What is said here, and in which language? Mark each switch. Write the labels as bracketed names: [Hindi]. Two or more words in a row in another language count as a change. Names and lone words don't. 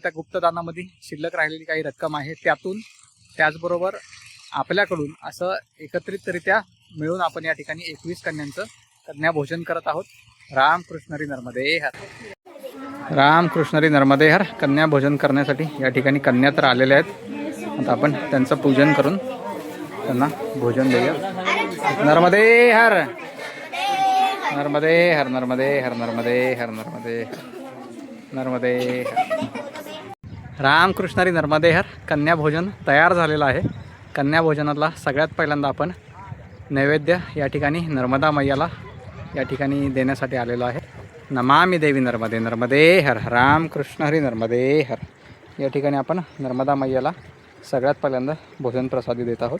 [Marathi] त्या गुप्तदानामध्ये शिल्लक राहिलेली काही रक्कम आहे त्यातून त्याचबरोबर आपल्याकडून असं एकत्रितरित्या मिळून आपण या ठिकाणी 21 कन्यांचं कन्या भोजन करत आहोत. रामकृष्णरी नर्मदे हर. रामकृष्णरी नर्मदे हर कन्या भोजन करण्यासाठी या ठिकाणी कन्या तर आलेल्या आहेत. आता आपण त्यांचं पूजन करून त्यांना भोजन देऊया. नर्मदे हर नर्मदे हर नर्मदे हर नर्मदे हर नर्मदे नर्मदे हर. रामकृष्णरी नर्मदे हर कन्या भोजन तयार झालेलं आहे. कन्या भोजनाला सगळ्यात पहिल्यांदा आपण नैवेद्य या ठिकाणी नर्मदा मैयाला या ठिकाणी देण्यासाठी आलेलो आहे. [Sanskrit] नमामि देवी नर्मदे [Marathi] नर्मदे हर रामकृष्णरी नर्मदे हर. या ठिकाणी आपण नर्मदा मैयाला सगळ्यात पहिल्यांदा भोजन प्रसादी देत आहोत.